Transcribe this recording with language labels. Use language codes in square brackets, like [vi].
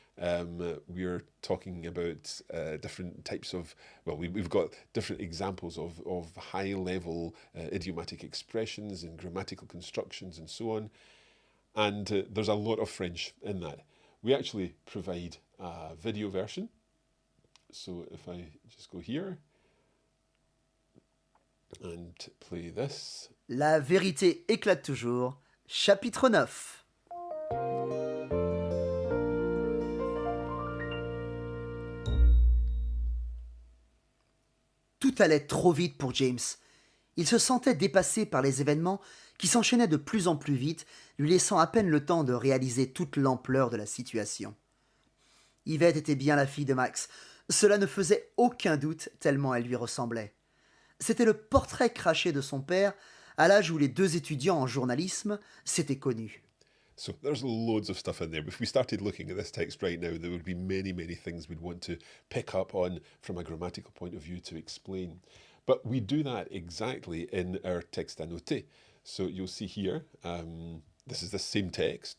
[en] We're talking about different types of, we've got different examples of high-level idiomatic expressions and grammatical constructions and so on. And there's a lot of French in that. We actually provide a video version. So if I just go here and play this. [fr] La vérité éclate toujours, chapitre 9. Tout allait trop vite pour James. Il se sentait dépassé par les événements qui s'enchaînaient de plus en plus vite, lui laissant à peine le temps de réaliser toute l'ampleur de la situation. Yvette était bien la fille de Max. Cela ne faisait aucun doute tellement elle lui ressemblait. C'était le portrait craché de son père à l'âge où les deux étudiants en journalisme s'étaient connus. [en] So there's loads of stuff in there. If we started looking at this text right now, there would be many, many things we'd want to pick up on from a grammatical point of view to explain. But we do that exactly in our texte annoté. So you'll see here, this is the same text.